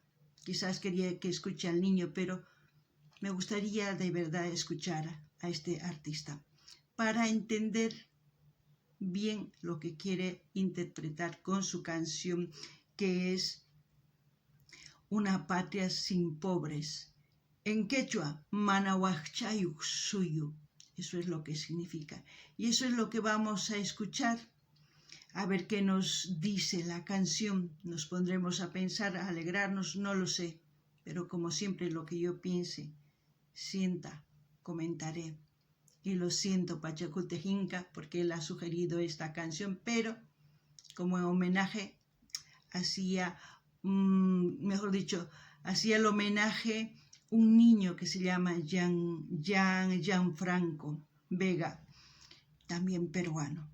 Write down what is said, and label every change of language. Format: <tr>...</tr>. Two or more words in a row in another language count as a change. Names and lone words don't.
<es>Quizás quería que escuche al niño, pero me gustaría de verdad escuchar a este artista para entender bien lo que quiere interpretar con su canción, que es Una patria sin pobres. En quechua,</es> <qu>Manahuachayuk suyu.</qu> <es>Eso es lo que significa. Y eso es lo que vamos a escuchar. A ver qué nos dice la canción. Nos pondremos a pensar, a alegrarnos, no lo sé. Pero como siempre lo que yo piense, sienta, comentaré. Y lo siento, Pachakutej Inca, porque él ha sugerido esta canción, pero como homenaje hacía, hacía el homenaje un niño que se llama Gianfranco Vega, también peruano.</es>